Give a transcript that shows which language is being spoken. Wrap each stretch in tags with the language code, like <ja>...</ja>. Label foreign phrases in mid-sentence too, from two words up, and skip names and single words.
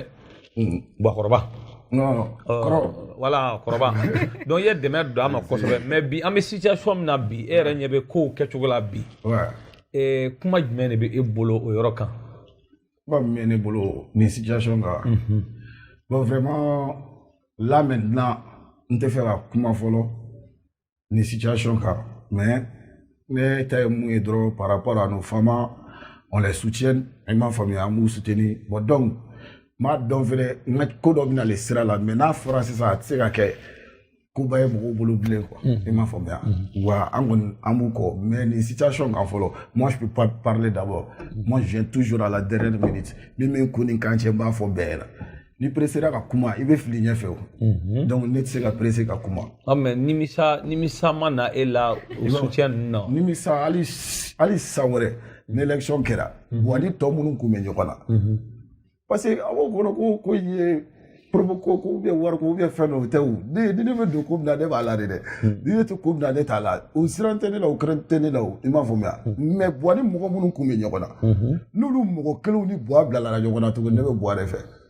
<bm>Buwakɔrɔba.</bm> <fr>Non,</fr> <bm>voilà kɔrɔba. Donc i ye dɛmɛ don a ma kosɛbɛ mais bi an bɛ situation min na bi e yɛrɛ ɲɛ bɛ kow kɛcogo la bi. Kuma jumɛn de bɛ e bolo o yɔrɔ kan? Kuma min bɛ ne bolo nin situation kan.</bm> <fr>Bon vraiment là maintenant</fr> <bm>n tɛ fɛ ka kuma fɔlɔ nin situation kan mais ne ta ye mun ye dɔrɔn</bm> <fr>par rapport à nos femmes on les soutient</fr> <bm>i m'a faamuya an b'u soutenir bon donc m'a dɔn fɛnɛ n ka ko dɔ bɛna le sira la mais n'a fɔra sisan a tɛ se ka kɛ koba ye mɔgɔw bolo bilen quoi i m'a faamuya wa an kɔni an b'u kɔ mais nin situation kan fɔlɔ</bm> <fr>moi je peux pas parler d'abord moi je viens toujours à la dernière minute</fr> <bm>min bɛ n ko ni kan cɛ n b'a fɔ bɛɛ ɲɛna ni pressera ka kuma i bɛ fili ɲɛfɛ o donc ne tɛ se ka presser ka kuma. mais nimisa ma na e la o soutien ninnu na. nimisa hali san wɛrɛ ni élection kɛra wa ni tɔ minnu kun bɛ ɲɔgɔn na</bm> <fr>parce que</fr> <bm>a b'o kɔnɔ ko ye provoque ko bien wari ko bien fɛn dɔ tɛ o ni ne bɛ don ko min na ne b'a la de dɛ ni ne tɛ ko min na ne t'a la o siran tɛ ne la o kɛrɛn tɛ ne la o i m'a faamuya mais buwa ni mɔgɔ minnu kun bɛ ɲɔgɔn na n'olu mɔgɔ kelenw ni buwa bilala ɲɔgɔn na tuguni ne bɛ buwa de fɛ.</bm>